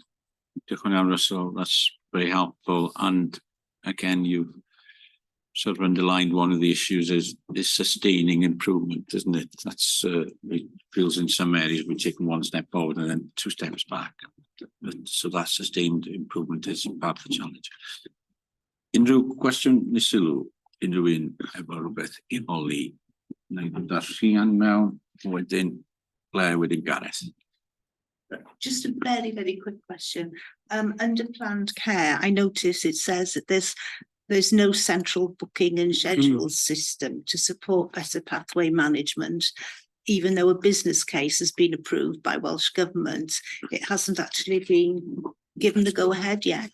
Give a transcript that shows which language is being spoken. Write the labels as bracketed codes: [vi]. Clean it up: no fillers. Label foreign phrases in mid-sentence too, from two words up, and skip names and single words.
[en] Russell, that's very helpful. And again, you've sort of underlined one of the issues is sustaining improvement, isn't it? That's it feels in some areas we're taking one step forward and then 2 steps back. So that sustained improvement is part of the challenge. [cy] Unrhyw cwestiwn neu sylw, unrhyw un efo rhywbeth i holi. Neu ddod Rhian mewn, wedyn Claire, wedyn Gareth. [en] Just a very quick question. Under planned care, I notice it says that there's no central booking and schedule system to support better pathway management. Even though a business case has been approved by Welsh Government, it hasn't actually been given the go-ahead yet.